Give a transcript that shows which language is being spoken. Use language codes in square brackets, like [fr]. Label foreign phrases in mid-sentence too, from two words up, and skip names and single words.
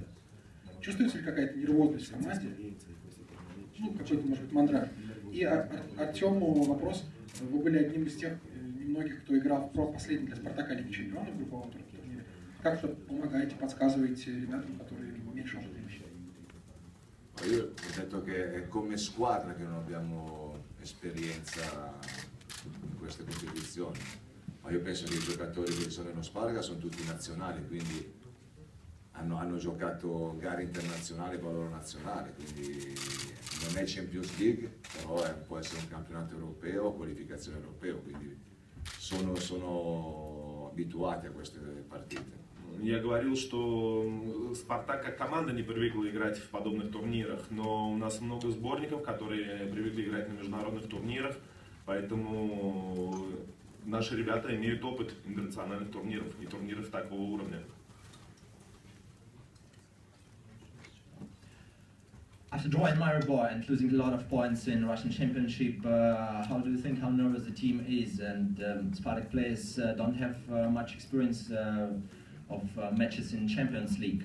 [ru] Чувствуется ли какая-то нервозность в команде? Ну, какой-то, может быть, мандраж. И Артему вопрос. Вы были одним из тех немногих, кто играл в последний для Спартака Лиги Чемпионов в групповом турнире. Как-то помогаете, подсказываете ребятам, которые меньше опыта имеют? [it] Io ho detto che è come squadra che non abbiamo esperienza in queste competizioni, ma io penso che i giocatori che sono nello Sparaga sono tutti nazionali, quindi hanno giocato gare internazionali con la loro nazionale, quindi non è [en] Champions League, [it] però può essere un campionato europeo, qualificazione europeo, quindi sono abituati a queste partite. [ru] Я говорил, что Спартак как команда не привыкла играть в подобных турнирах, но у нас много сборников, которые привыкли играть на международных турнирах, поэтому наши ребята имеют опыт интернациональных турниров и турниров такого уровня. [en] After drawing Maribor and losing a lot of points in Russian Championship, how do you think how nervous the team is? And Spartak players don't have much experience of matches in Champions League.